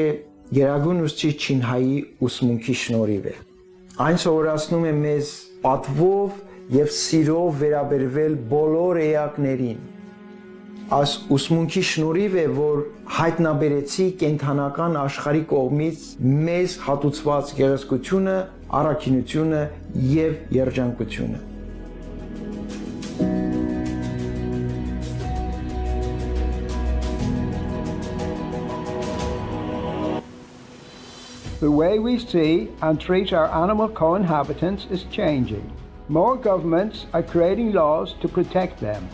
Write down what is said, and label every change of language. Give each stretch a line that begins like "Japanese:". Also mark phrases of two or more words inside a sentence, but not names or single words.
Armenian: Գերագույն ուսուցիչ Չինհայի ուսմունքի շնորհիվ է։ Այն սովորացնում է մեզ պատվով եւ սիրով վերաբերվել բոլոր էակներին։ Այս ուսմունքի շնորհիվ է, որ հայտնաբերեցի կենթանական աշխարհի կողմից մեզ հատուցված գեղեցկությունը, առաքինությունը եւ երջանկությունը։
English: The way we see and treat our animal co-inhabitants is changing. More governments are creating laws to protect them.